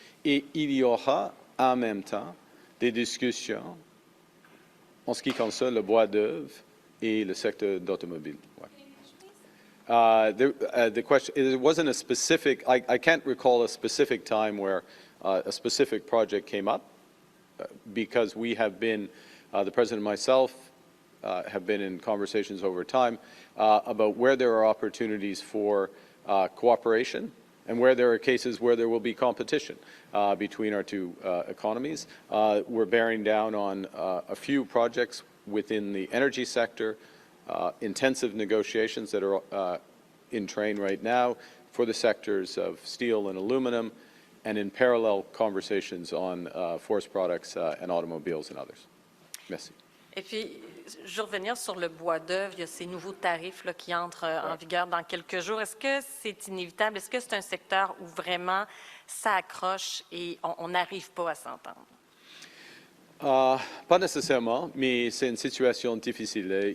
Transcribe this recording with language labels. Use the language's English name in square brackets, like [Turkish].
[French] Et il y aura en même temps des discussions en ce qui concerne le bois d'œuvre et le secteur d'automobile. [English] The question, it wasn't a specific, I can't recall a specific time where a specific project came up because we have been, the President and myself have been in conversations over time about where there are opportunities for cooperation and where there are cases where there will be competition between our two economies. We're bearing down on a few projects within the energy sector, intensive negotiations that are in train right now for the sectors of steel and aluminum, and in parallel conversations on forest products and automobiles and others. [French] Merci. Et puis, je veux revenir sur le bois d'œuvre. Il y a ces nouveaux tarifs là, qui entrent en vigueur dans quelques jours. Est-ce que c'est inévitable? Est-ce que c'est un secteur où vraiment ça accroche et on n'arrive pas à s'entendre? Pas nécessairement, mais c'est une situation difficile.